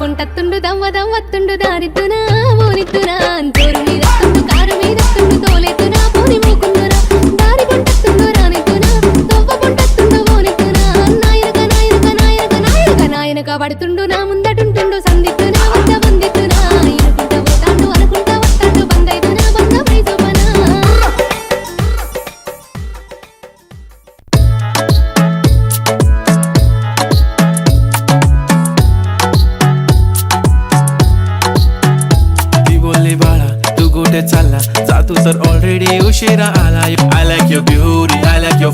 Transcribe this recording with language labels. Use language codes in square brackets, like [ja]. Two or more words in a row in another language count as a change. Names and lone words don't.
[te] వత్తుండు దవ్వదం వత్తుండు దారిద్దునా ఓనిద్దునా జోరు మీదత్తుండు కారు మీదత్తుండు తోలెత్తునా పోని మూకుందునా దారి గుంటత్తుండు రానిద్దునా తొవ్వ గుంటత్తుండు ఓనిద్దునా నాయనక నాయనక నాయనక నాయనక నాయనక పడుతుండు నా ముందటుంటుండు సందిద్దునా వద్ద వందిద్దునా ఇనుకుంట పోతాండు అనుకుంటా వస్తాండు బందైదునా బంద మైసోపనా [mr] चालला जातो तर ऑलरेडी उशिरा आला [en] I like your beauty, I like your